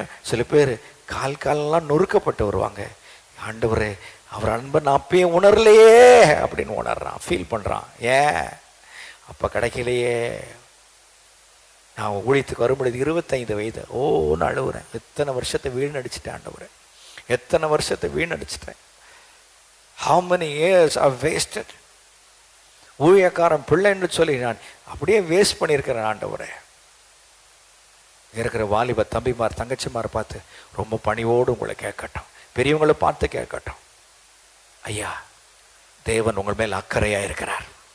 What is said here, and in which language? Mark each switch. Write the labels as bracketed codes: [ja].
[ta] சில பேர் காலெல்லாம் நொறுக்கப்பட்டு வருவாங்க. ஆண்டவரே அவர் அன்பை நான் அப்பயே உணரலையே அப்படின்னு உணர்றான், ஃபீல் பண்ணுறான். ஏன் அப்போ கிடைக்கலையே. நான் ஊழியத்துக்கு வரும்பொழுது 25 வயது, நான் அழுவுறேன். எத்தனை வருஷத்தை வீணடிச்சிட்டேன் ஆண்டவரே, எத்தனை வருஷத்தை வீணடிச்சிட்டேன். [en] How many years are wasted. [ta] ஊழியக்காரன் பிள்ளைன்னு சொல்லி நான் அப்படியே வேஸ்ட் பண்ணியிருக்கிறேன் ஆண்டவரே. இருக்கிற வாலிப தம்பிமார் தங்கச்சிமார் பார்த்து ரொம்ப பணிவோடு உங்களை கேட்கட்டும், பெரியவங்களை பார்த்து கேட்கட்டும், ஐயா தேவன் உங்கள் மேல் அக்கறையாக இருக்கிறார்.